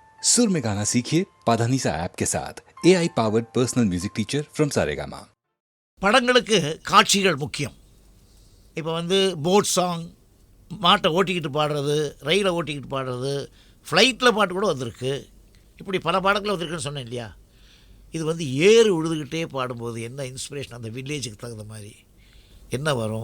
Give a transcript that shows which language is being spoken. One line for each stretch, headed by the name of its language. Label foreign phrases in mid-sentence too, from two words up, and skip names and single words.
Hindi: सुर में गाना सीखिए पाधानीसा ऐप के साथ
English: AI powered personal music teacher from
Hindi: सारेगामा।
Tamil: படங்களுக்கு காட்சிகள் முக்கியம். இப்போ
English: boat song,
Tamil: மாட்டை ஓட்டிக்கிட்டு பாடுறது, ரயிலை ஓட்டிக்கிட்டு பாடுறது, ஃப்ளைட்டில் பாட்டு கூட வந்திருக்கு. இப்படி பல பாடங்கள் வந்திருக்குன்னு சொன்னேன் இல்லையா? இது ஏறு உழுதுகிட்டே பாடும்போது என்ன இன்ஸ்பிரேஷன், அந்த வில்லேஜுக்கு தகுந்த மாதிரி என்ன வரும்.